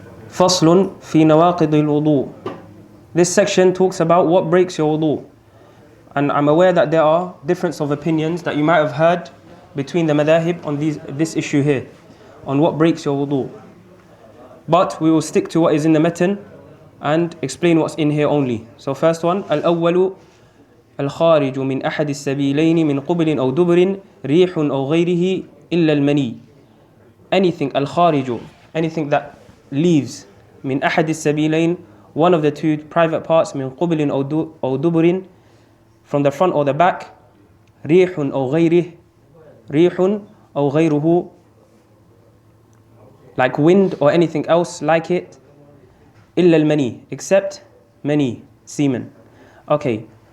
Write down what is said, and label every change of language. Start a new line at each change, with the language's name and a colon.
Arabic: فصل في نواقض الوضوء.
English: This section talks about what breaks your wudu. And I'm aware that there are difference of opinions that you might have heard between the madahib on this issue here, on what breaks your wudu. But we will stick to what is in the matan and explain what's in here only. So first one,
Arabic: al-awwalu الخارج من أحد السبيلين من قبل أو دبر ريح أو غيره إلا المني.
English: Anything الخارج, anything that leaves
Arabic: من أحد السبيلين,
English: one of the two private parts,
Arabic: من قبل أو دبر,
English: from the front or the back,
Arabic: ريح أو غيره, ريح أو غيره,
English: like wind or anything else like it,
Arabic: إلا المني,
English: except mani, semen. Okay.